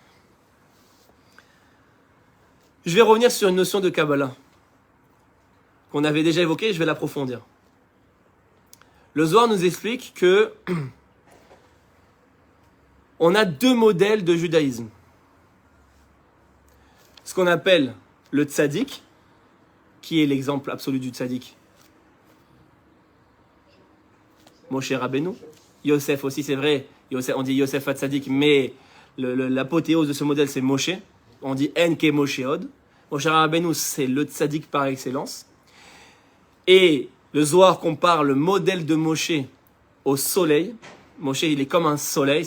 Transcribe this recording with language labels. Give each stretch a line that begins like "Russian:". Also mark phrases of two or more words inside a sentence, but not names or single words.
French: Je vais revenir sur une notion de Kabbalah qu'on avait déjà évoquée et je vais l'approfondir. Le Zohar nous explique que on a 2 modèles de judaïsme. Ce qu'on appelle le tzaddik, qui est l'exemple absolu du tzaddik. Moshe Rabbeinu. Yosef aussi, c'est vrai. On dit Yosef HaTzadik, mais l'apothéose de ce modèle, c'est Moshe. On dit
Hebrew: אין כמשה עוד.
French: Moshe Rabbeinu, c'est le tzaddik par excellence. Et le Zohar compare le modèle de Moshe au soleil. Moshe, il est comme un soleil.